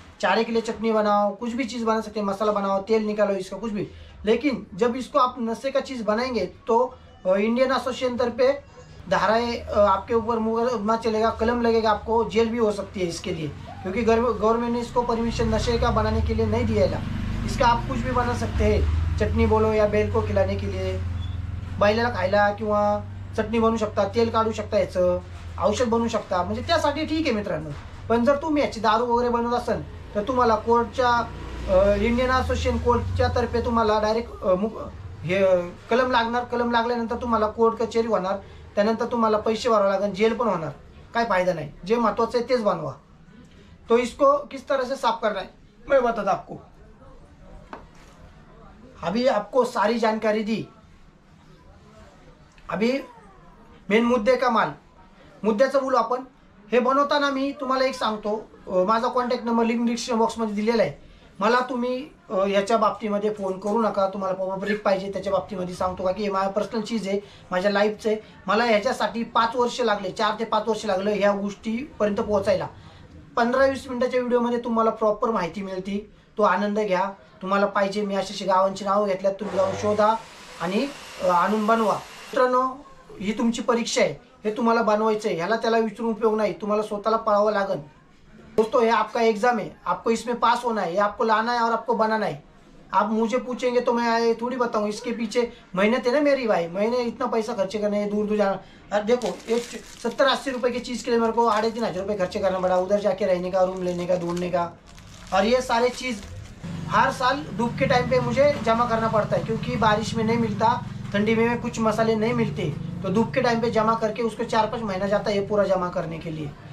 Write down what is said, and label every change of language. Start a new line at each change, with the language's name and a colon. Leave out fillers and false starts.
Hindi: चारे के लिए चटनी बनाओ, कुछ भी चीज़ बना सकते हैं, मसाला बनाओ, तेल निकालो इसका कुछ भी। लेकिन जब इसको आप नशे का चीज़ बनाएंगे तो इंडियन एसोसिएशन तरफ पे धाराएँ आपके ऊपर मुकदमा चलेगा, कलम लगेगा, आपको जेल भी हो सकती है इसके लिए, क्योंकि गवर्नमेंट ने इसको परमिशन नशे का बनाने के लिए नहीं दिया है। इसका आप कुछ भी बना सकते हैं, चटणी बोलो या बेल को खिलाने के लिए,
Marathi: बैलाला खायला किंवा चटणी बनवू शकता, तेल काढू शकता, याचं औषध बनवू शकता, म्हणजे त्यासाठी ठीक आहे मित्रांनो। पण जर तुम्ही याची दारू वगैरे बनवत असाल तर तुम्हाला कोर्टच्या इंडियन असोसिएशन कोर्टच्या तर्फे तुम्हाला डायरेक्ट हे कलम लागणार। कलम लागल्यानंतर तुम्हाला कोर्ट कचेरी होणार, त्यानंतर तुम्हाला पैसे भरावे लागेल, जेल पण होणार, काय फायदा नाही। जे महत्त्वाचं आहे तेच बनवा।
Hindi: तो इसको किस तरह से साफ करना है मैं बताता आपको। अभी आपको सारी जानकारी दी। अभी मेन मुद्दे का माल,
Marathi: मुद्द्याचं बोलू आपण। हे बनवताना मी तुम्हाला एक सांगतो, माझा कॉन्टॅक्ट नंबर लिंक डिस्क्रिप्शन बॉक्समध्ये दिलेला आहे। मला तुम्ही याच्या बाबतीमध्ये फोन करू नका, तुम्हाला पब्लिक पाहिजे त्याच्या बाबतीमध्ये सांगतो का की हे माझ्या पर्सनल चीज आहे, माझ्या लाईफचं आहे। मला ह्याच्यासाठी 5 वर्ष लागले, 4 ते 5 वर्ष लागले ह्या गोष्टीपर्यंत पोहोचायला। 15-20 मिनिटाच्या व्हिडिओमध्ये तुम्हाला प्रॉपर माहिती मिळते, तो आनंद घ्या। तुम्हाला पाहिजे मी अशी गावांची नावं घेतल्यात, तुम्ही जाऊन शोधा आणि आणून बनवा। मित्रांनो ही तुमची परीक्षा आहे, हे तुम्हाला बनवायचं आहे, ह्याला त्याला विचारून उपयोग नाही, तुम्हाला स्वतःला पळावं लागेल।
Hindi: दोस्तों ये आपका एग्जाम है, आपको इसमें पास होना है, ये आपको लाना है और आपको बनाना है। आप मुझे पूछेंगे तो मैं थोड़ी बताऊँ, इसके पीछे मेहनत है ना मेरी भाई। मैंने इतना पैसा खर्चे करने, दूर दूर जाना। अब देखो एक 70-80 रुपए की चीज़ के लिए मेरे को 3,500 रुपये खर्चे करना पड़ा, उधर जाके रहने का, रूम लेने का, ढूंढने का, और ये सारे चीज़ हर साल धूप के टाइम पे मुझे जमा करना पड़ता है, क्योंकि बारिश में नहीं मिलता, ठंडी में कुछ मसाले नहीं मिलते, तो धूप के टाइम पे जमा करके उसको 4-5 महीना जाता है ये पूरा जमा करने के लिए।